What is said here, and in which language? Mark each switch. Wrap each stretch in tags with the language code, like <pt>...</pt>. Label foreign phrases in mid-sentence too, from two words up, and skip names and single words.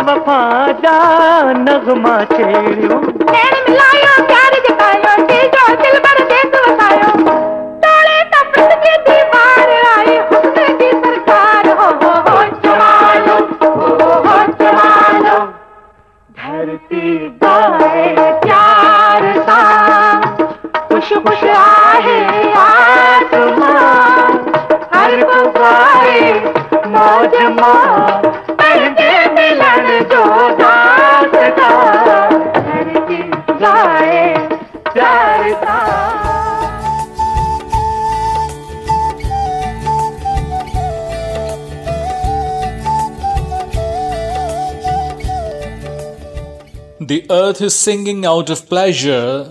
<sd>वफा जा नगमा छेड़ियो, नैन मिलायो प्यार जतायो, दीजो दिल भर देस वसायो, तोड़े नफरत की दीवार आई, हुस्न की सरकार। हो जमालो, हो जमालो, धरती गाए प्यार सा, खुश खुश आहे आसमां, हर को गाए मौज मां, पंहिंजे मिलण जो दास्तां, धरती गाए प्यार सां।</sd> <en>The earth is singing out of pleasure.</en>